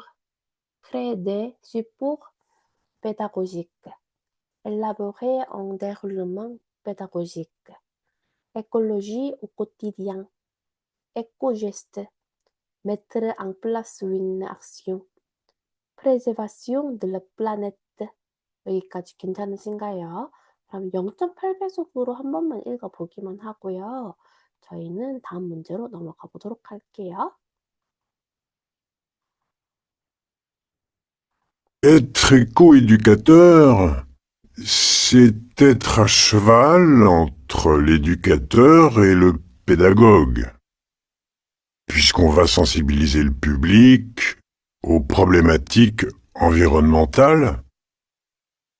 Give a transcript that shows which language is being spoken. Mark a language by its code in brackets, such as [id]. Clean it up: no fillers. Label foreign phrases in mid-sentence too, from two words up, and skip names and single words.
[fr] créer des supports pédagogiques. élaborer un déroulement pédagogique. écologie au quotidien. éco-geste. mettre en place une action. préservation de la planète. [ko] 여기까지 괜찮으신가요? 그럼 0.8배속으로 한 번만 읽어보기만 하고요. 저희는 다음 문제로 넘어가 보도록 할게요. [fr] Être coéducateur, c'est être à cheval entre l'éducateur et le pédagogue. Puisqu'on va sensibiliser le public aux problématiques environnementales,